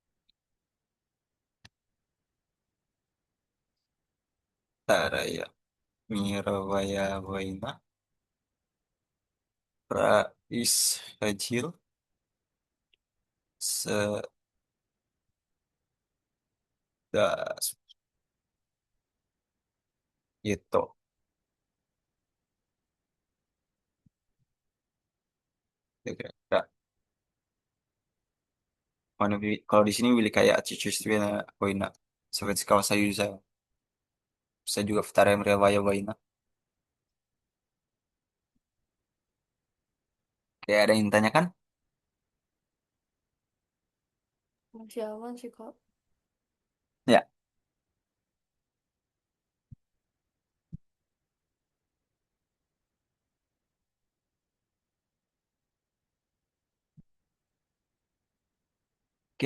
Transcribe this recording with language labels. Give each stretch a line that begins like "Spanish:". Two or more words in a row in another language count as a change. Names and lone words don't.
Russian: Вторая мировая война происходила с да,
Indonesian: itu. Kira-kira. Kalau di sini pilih kayak
Russian: Чеченская война, Советского Союза, bisa juga Вторая мировая война.
Indonesian: Kayak ada yang tanyakan? Masih aman sih kak. Ya, oke.